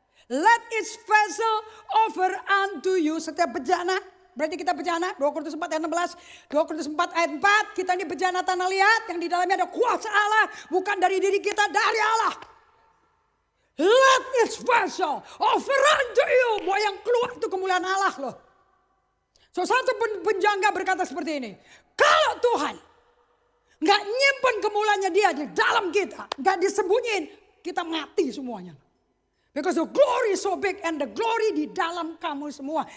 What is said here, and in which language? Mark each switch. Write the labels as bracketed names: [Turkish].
[English] Let its vessel offer unto you. [Indonesian] Setiap bejana, berarti kita bejana. 2 Korintus 4 ayat 16. 2 Korintus 4 ayat 4. Kita ini bejana tanah liat yang di dalamnya ada kuasa Allah. Bukan dari diri kita, dari Allah. [English] Let its vessel offer unto you. [Indonesian] Bahwa yang keluar itu kemuliaan Allah loh. So satu penjangga berkata seperti ini. Kalau Tuhan gak nyimpen kemuliaannya dia di dalam kita. Gak disembunyiin. Kita mati semuanya. [English] Because the glory is so big and the glory [Indonesian] di dalam kamu semua.